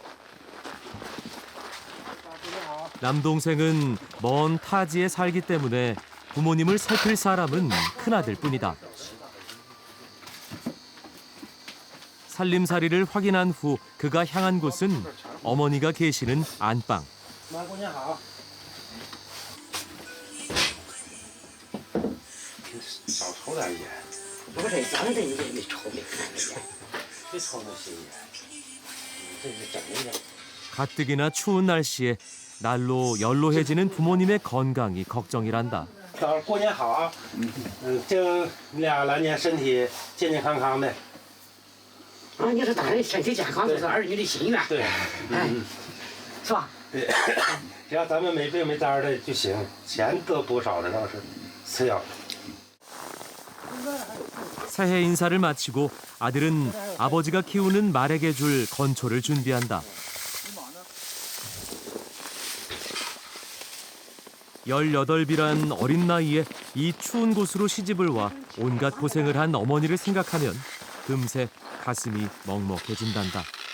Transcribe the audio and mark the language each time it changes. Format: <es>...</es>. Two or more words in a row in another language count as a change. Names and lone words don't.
<ko>남동생은 먼 타지에 살기 때문에 부모님을 살필 사람은 큰아들 뿐이다. 살림살이를 확인한 후 그가 향한 곳은 어머니가 계시는 안방.</ko> <zh>少抽点烟。不是，咱们这你没抽没看着烟，别抽那些烟，这是整的。</zh> <ko>가뜩이나 추운 날씨에 날로 연로해지는 부모님의 건강이 걱정이란다.</ko> <zh>过年好啊！祝你俩来年身体健健康康的。啊，你说当然身体健康就是儿女的心愿。对，是吧？对，只要咱们没病没灾的就行，钱得多少的倒是次要。</zh> <ko>새해 인사를 마치고 아들은 아버지가 키우는 말에게 줄 건초를 준비한다. 18이란 어린 나이에 이 추운 곳으로 시집을 와 온갖 고생을 한 어머니를 생각하면 금세 가슴이 먹먹해진단다.</ko>